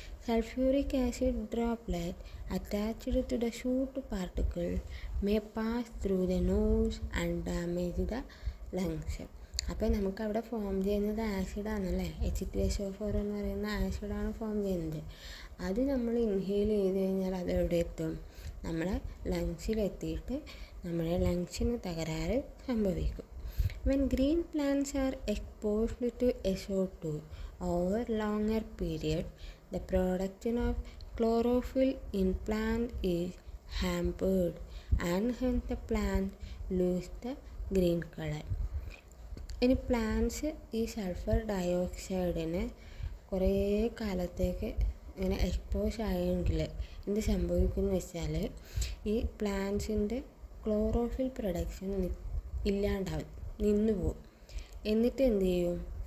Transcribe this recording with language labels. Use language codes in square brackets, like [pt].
[en] Sulfuric acid droplet attached to the soot particle may pass through the nose and damage the lungs. [ml] അപ്പോൾ നമുക്കവിടെ form ചെയ്യുന്നത് ആസിഡാണല്ലേ. H2SO4 എന്ന് പറയുന്ന ആസിഡാണ് form ചെയ്യുന്നത്. അത് നമ്മൾ ഇൻഹെയിൽ ചെയ്ത് കഴിഞ്ഞാൽ അത് എവിടെ എത്തും? നമ്മളെ ലങ്സിലെത്തിയിട്ട് നമ്മുടെ ലങ്സിന് തകരാറ് സംഭവിക്കും. [en] When green plants are exposed to SO2 over longer period, the production of chlorophyll in plant is hampered and hence the plant lose the green color. [ml] ഇനി പ്ലാന്റ്സ് ഈ സൾഫർ ഡയോക്സൈഡിന് കുറേ കാലത്തേക്ക് ഇങ്ങനെ എക്സ്പോസ് ആയെങ്കിൽ എന്ത് സംഭവിക്കുമെന്ന് വെച്ചാൽ ഈ പ്ലാന്റ്സിൻ്റെ ക്ലോറോഫിൽ പ്രൊഡക്ഷൻ ഇല്ലാണ്ടാവും, നിന്നു പോവും. എന്നിട്ട് എന്ത് ചെയ്യും?